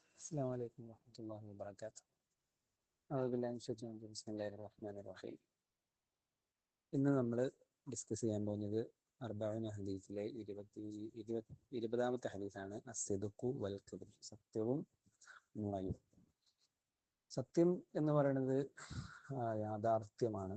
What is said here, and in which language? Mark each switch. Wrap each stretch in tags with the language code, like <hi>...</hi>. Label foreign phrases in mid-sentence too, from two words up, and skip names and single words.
<ar>السلام عليكم ورحمة الله وبركاته. أعوذ بالله من الشيطان الرجيم. بسم الله الرحمن الرحيم.</ar> <ml>ഇന്ന് നമ്മൾ ഡിസ്കസ് ചെയ്യാൻ പോകുന്നത് അർബഈന ഹദീസിലെ ഇരുപതാമത്തെ ഹദീസാണ്</ml> <ar>الصدق والكبر,</ar> <ml>സത്യവും നുണയും. സത്യം എന്ന് പറയുന്നത് യാഥാർത്ഥ്യമാണ്.</ml>